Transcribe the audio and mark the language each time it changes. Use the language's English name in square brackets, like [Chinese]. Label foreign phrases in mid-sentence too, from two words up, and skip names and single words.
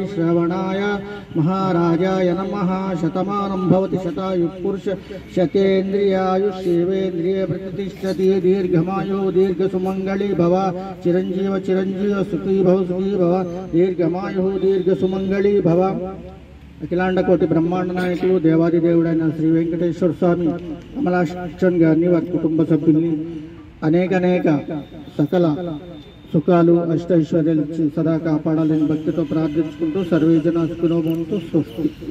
[Sanskrit] श्रवणाय महाराजाय नमः शतमानं भवति शतायुः पुरुष शतेन्द्रियायुष्येवेन्द्रिये प्रतिष्ठति दीर्घमायुः दीर्घसुमङ्गली भव चिरञ्जीव चिरञ्जीव सुखी भव दीर्घमायुः दीर्घसुमङ्गली भव [Telugu] అఖిలాండ కోటి బ్రహ్మాండ నాయకులు దేవాది దేవుడైన శ్రీ వెంకటేశ్వర స్వామి కమలాక్షన్ గారిని వారి కుటుంబ సభ్యుల్ని అనేక సకల సుఖాలు అష్టైశ్వర్యాలు ఇచ్చి సదా కాపాడాలని భక్తితో ప్రార్థించుకుంటూ [Sanskrit] సర్వేజన సుఖినో భవంతు స్వస్తి.